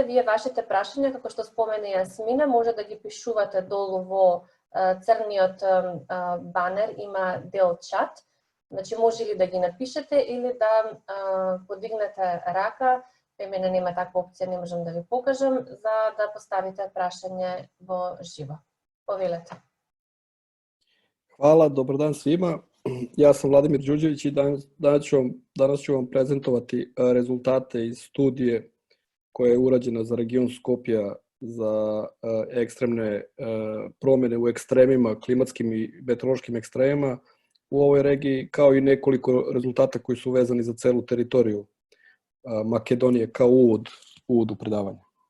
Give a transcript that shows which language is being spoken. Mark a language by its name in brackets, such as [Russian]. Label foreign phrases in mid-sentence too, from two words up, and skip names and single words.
[Macedonian] Вие вашите прашања, како што спомена Јасмина, може да ги пишувате долу во црниот банер, има дел чат. Значи може ли да ги напишете или да подигнете рака. При мене нема таква опција, не можам да ви покажам, за да поставите прашање во живо. Повелете. [Serbian] Hvala, dobar dan svima. Ja sam Vladimir Đurđević i danas ću vam prezentovati rezultate iz studije koja je urađena za region Skopja za ekstremne promjene u ekstremima, klimatskim i meteorološkim ekstremima u ovoj regiji, kao i nekoliko rezultata koji su vezani za celu teritoriju Makedonije kao uvod u predavanje.